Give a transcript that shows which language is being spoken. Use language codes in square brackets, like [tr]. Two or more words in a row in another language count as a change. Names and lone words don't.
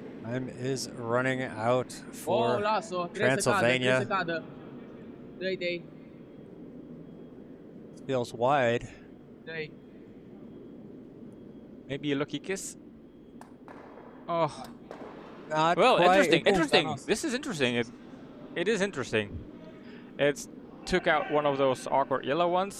[en] Time is running out Oh, for [ro] lasă-o. 3 Transylvania. să cadă. 3. [en] Feels wide. 3. Maybe a lucky kiss. Oh, Not well, quite. interesting. Oh, Interesting. Thanos. This is interesting. It is interesting. It took out one of those awkward yellow ones.